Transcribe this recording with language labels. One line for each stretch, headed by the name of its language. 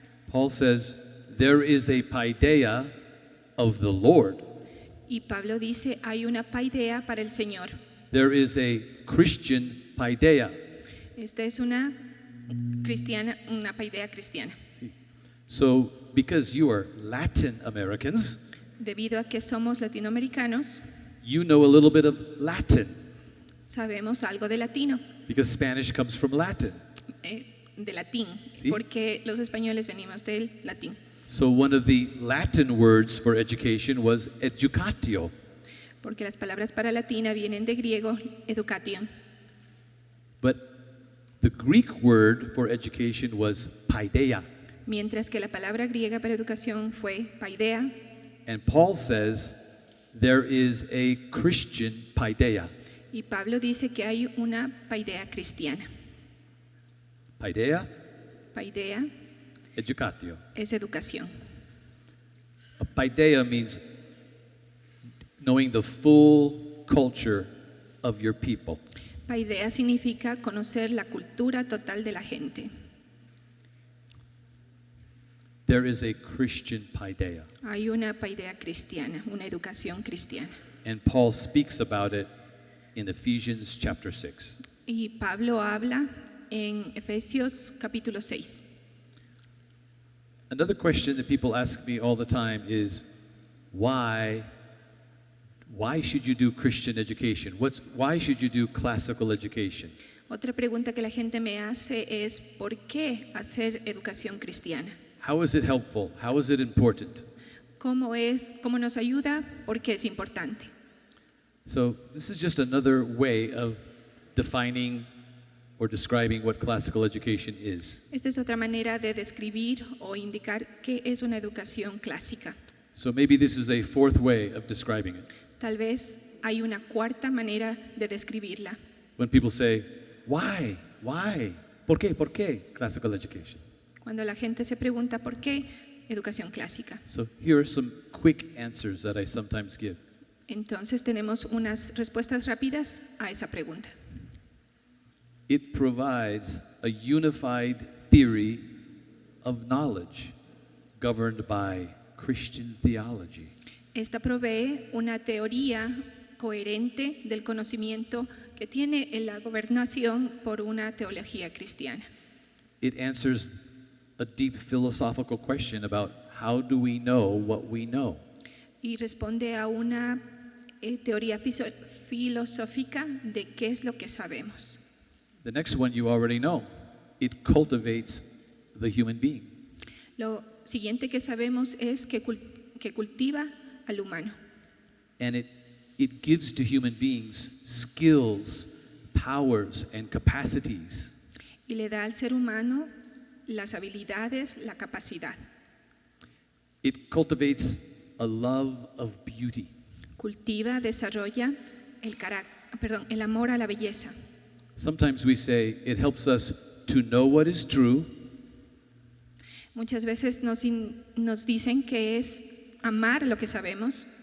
English: Paul says, there is a paideia of the Lord.
Spanish: Y Pablo dice, hay una paidea para el Señor.
English: There is a Christian paideia.
Spanish: Esta es una paidea cristiana.
English: So, because you are Latin Americans,
Spanish: Debido a que somos latinoamericanos,
English: you know a little bit of Latin.
Spanish: Sabemos algo de latino,
English: because Spanish comes from Latin.
Spanish: de latín, Sí. porque los españoles venimos del latín.
English: So one of the Latin words for education was educatio.
Spanish: Porque las palabras para latina vienen de griego, education.
English: But the Greek word for education was paideia.
Spanish: Mientras que la palabra griega para educación fue paideia.
English: And Paul says there is a Christian paideia.
Spanish: Y Pablo dice que hay una paideia cristiana.
English: Paideia,
Spanish: Paideia
English: educatio.
Spanish: es educación.
English: A paideia means knowing the full culture of your people.
Spanish: Paideia significa conocer la cultura total de la gente.
English: There is a Christian paideia.
Spanish: Hay una paideia cristiana, una educación cristiana.
English: And Paul speaks about it in Ephesians chapter 6.
Spanish: Y Pablo habla en Efesios capítulo 6.
English: Another question that people ask me all the time is why should you do Christian education? Why should you do classical education?
Spanish: Otra pregunta que la gente me hace es ¿por qué hacer educación cristiana?
English: How is it helpful? How is it important?
Spanish: ¿Cómo nos ayuda? ¿Por qué es importante?
English: So this is just another way of defining or describing what classical education is.
Spanish: Esta es otra manera de describir o indicar qué es una educación clásica.
English: So maybe this is a fourth way of describing it.
Spanish: Tal vez hay una cuarta manera de describirla.
English: When people say, why?
Spanish: ¿Por qué
English: classical education?
Spanish: Cuando la gente se pregunta ¿por qué educación clásica?
English: So here are some quick answers that I sometimes give.
Spanish: Entonces tenemos unas respuestas rápidas a esa pregunta.
English: It provides a unified theory of knowledge governed by Christian theology.
Spanish: Esta provee una teoría coherente del conocimiento que tiene la gobernación por una teología cristiana.
English: It answers a deep philosophical question about how do we know what we know.
Spanish: Y responde a una teoría filosófica de qué es lo que sabemos.
English: The next one you already know. It cultivates the human being.
Spanish: Lo siguiente que sabemos es que cultiva al humano.
English: And it gives to human beings skills, powers, and capacities.
Spanish: Y le da al ser humano las habilidades, la capacidad.
English: It cultivates a love of beauty.
Spanish: Cultiva, desarrolla el amor a la belleza.
English: Sometimes we say it helps us to know what is true,
Spanish: Muchas veces nos dicen que es amar lo que sabemos,